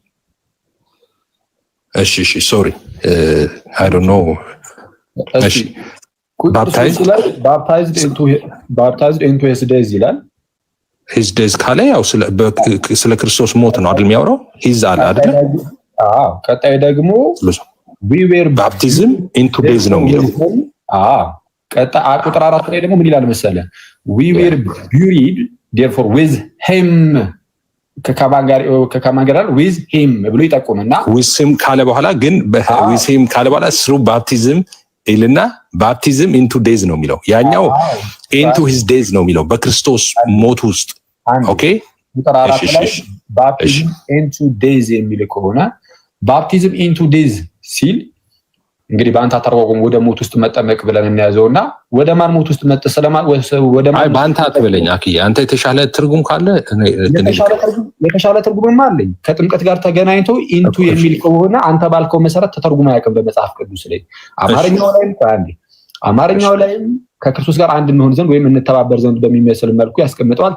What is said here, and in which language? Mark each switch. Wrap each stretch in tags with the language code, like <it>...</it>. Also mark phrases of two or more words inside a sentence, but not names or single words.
<am>እሺ</am> <en>sorry I don't know።</en> <am>እሺ</am> <en>baptized into his death</en> <am>ይላል።</am> <en>his death</en> <am>ካለ ያው ስለ ክርስቶስ ሞት ነው አይደል የሚያወራው? ሂዝ አለ አይደል? ቀጣይ ደግሞ</am> <en>we were baptism into days</en> <am>ነው የሚለው። ቀጣይ ቁጥር 4 ላይ ደግሞ ምን ይላል መሰለ?</am> <en>we were buried therefore with him</en> <am>ከከማን ጋር</am> <en>with him</en> <am>ብሎ ይጠቁምና</am> <en>with him</en> <am>ካለ በኋላ ግን</am> <en>with him</en> <am>ካለ በኋላ</am> <en>through baptism</en> <am>ይልና</am> <en>baptism into days</en> <am>ነው የሚለው። ያኛው</am> <en>into his days</en> <am>ነው የሚለው በክርስቶስ ሞት ውስጥ። ኦኬ ቁጥር 4 ላይ</am> <en>baptism into days</en> <am>የሚል ከሆነ</am> <en>baptism into death</en> <am>ሲል እንግዲህ በአንተ አተረጓጎም ወደ ሞት ውስጥ መጠመቅ ብለን እናያዘውና ወደ ማን ሞት ውስጥ ወደ ማን? በአንተ አትበለኝ አኪ፣ አንተ የተሻለ ትርጉም ካለ የተሻለ ትርጉምማ አለኝ። ከጥምቀት ጋር ተገናኝቶ ኢንቱ የሚል ከሆነ አንተ ባልከው መሰረት ተተርጉሞ አያውቅም በመጽሐፍ ቅዱስ ላይ። አማርኛው ላይም ከክርስቶስ ጋር አንድ እንሆን ዘንድ ወይም እንተባበር ዘንድ በሚመስል መልኩ ያስቀምጠዋል።</am>